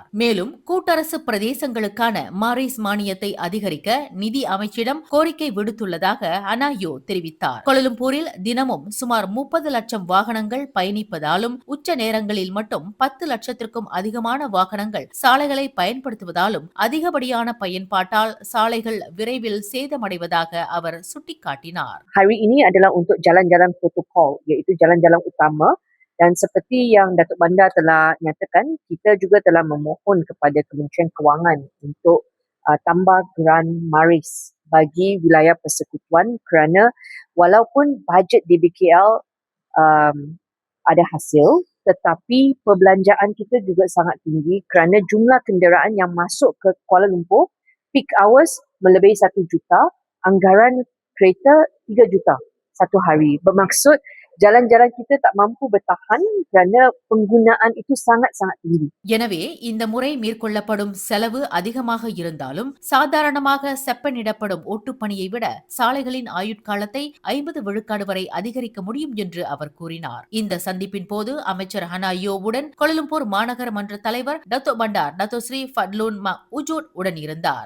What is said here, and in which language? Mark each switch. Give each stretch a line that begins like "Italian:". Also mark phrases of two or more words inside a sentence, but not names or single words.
Tamil: மேலும் கூட்டரசு பிரதேசங்களுக்கான மாரிஸ் மானியத்தை அதிகரிக்க நிதி அமைச்சிடம் கோரிக்கை விடுத்துள்ளதாக ஹனாயோ தெரிவித்தார். கோலாலம்பூரில் தினமும் சுமார் 30 லட்சம் வாகனங்கள் பயணிப்பதாலும் உச்ச நேரங்களில் மட்டும் 10 லட்சத்திற்கும் அதிகமான வாகனங்கள் சாலைகளை பயன்படுத்துவதாலும் அதிகப்படியான பயன்பாட்டால் சாலைகள் விரைவில் சேதமடைவதாக அவர் சுட்டிக்காட்டினார்.
Malay: Hari ini adalah untuk jalan-jalan protokol, iaitu jalan-jalan utama, dan seperti yang Datuk Bandar telah nyatakan, kita juga telah memohon kepada Kementerian Kewangan untuk tambah geran maris bagi wilayah persekutuan kerana walaupun bajet DBKL ada hasil, tetapi perbelanjaan kita juga sangat tinggi kerana jumlah kenderaan yang masuk ke Kuala Lumpur
English: peak hours
Malay: melebihi 1 juta, anggaran kereta 3 juta satu hari. Bermaksud jalan-jalan kita tak mampu bertahan kerana penggunaan itu sangat-sangat tinggi.
Tamil: எனவே இந்த முறை மேற்கொள்ளப்படும் செலவு அதிகமாக இருந்தாலும் சாதாரணமாக செப்பனிடப்படும் ஒட்டுப்பணியை விட சாலைகளின் ஆயுட்காலத்தை 50 விழுக்காடு வரை அதிகரிக்க முடியும் என்று அவர் கூறினார். இந்த சந்திப்பின் போது அமைச்சர் ஹனாயோவுடன் கோலாலம்பூர் மாநகர மன்ற தலைவர் டத்தோ பண்டார் டத்தோ ஸ்ரீ ஃபட்லூன் உஜோட் உடன் இருந்தார்.